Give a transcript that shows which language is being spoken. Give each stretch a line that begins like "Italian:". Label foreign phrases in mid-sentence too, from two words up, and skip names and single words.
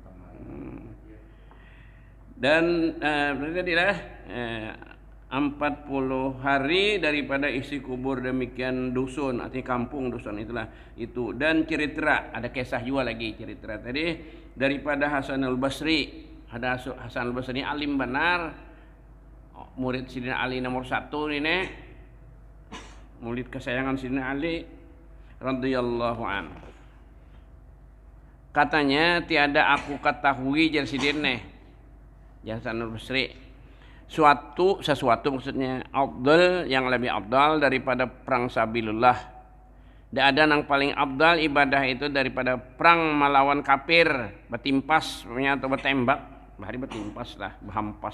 Banjar: Dan berarti adalah 40 hari daripada isi kubur demikian dusun, artinya kampung dusun itulah itu. Dan cerita ada kisah juga lagi cerita tadi daripada Hasan al-Basri. Ada Hasan al-Basri alim benar, murid Sidina Ali nomor 1 ini, murid kesayangan Sidina Ali
Arabic: رضي الله عنه.
Banjar: Katanya tiada aku ketahui jar sidin Hasanul Basri. Sesuatu maksudnya afdal yang lebih afdal daripada perang sabilillah. Tidak ada yang paling afdal ibadah itu daripada perang melawan kafir, bertimpas atau bertembak, bahari bertimpas lah, berhampas.